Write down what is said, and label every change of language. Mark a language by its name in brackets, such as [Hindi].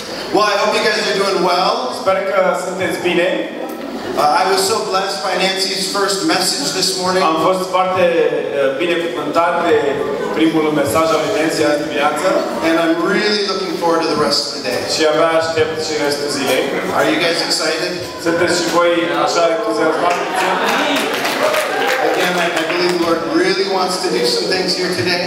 [English] Well, I hope you guys are doing well. [Romanian] Sper că sunteți bine. [English] I was so blessed by Nancy's first message this morning. [Romanian] Am fost foarte binecuvântat de primul mesaj al lui Nancy azi dimineață. [English] And I'm really looking forward to the rest of the day. [Romanian] Și abia aștept și restul zilei. [English] Are you guys excited? [Romanian] Sunteți și voi așa entuziasmați? [English] Again, I believe the Lord really wants to do some things here today.